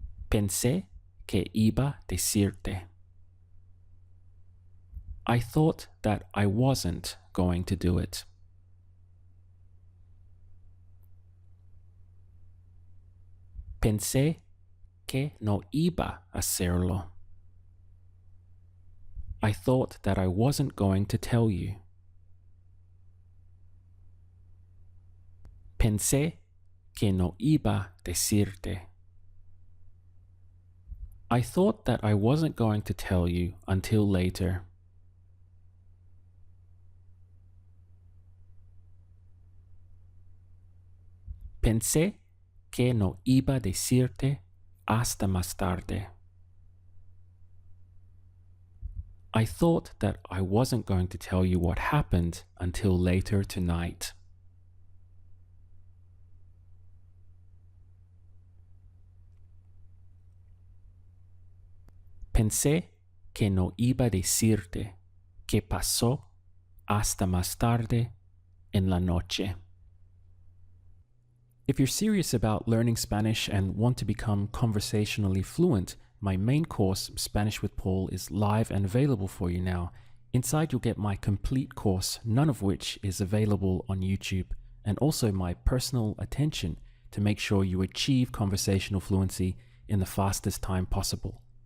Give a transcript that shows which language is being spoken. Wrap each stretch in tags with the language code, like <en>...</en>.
<es>Pensé que iba a decirte.</es> <en>I thought that I wasn't going to do it.</en> <es>Pensé que no iba a hacerlo.</es> <en>I thought that I wasn't going to tell you.</en> <es>Pensé que no iba a decirte.</es> <en>I thought that I wasn't going to tell you until later.</en> <es>Pensé que no iba a decirte hasta más tarde.</es> <en>I thought that I wasn't going to tell you what happened until later tonight.</en> <es>Pensé que no iba a decirte que pasó hasta más tarde en la noche.</es> <en>If you're serious about learning Spanish and want to become conversationally fluent, my main course, Spanish with Paul, is live and available for you now. Inside you'll get my complete course, none of which is available on YouTube, and also my personal attention to make sure you achieve conversational fluency in the fastest time possible.</en>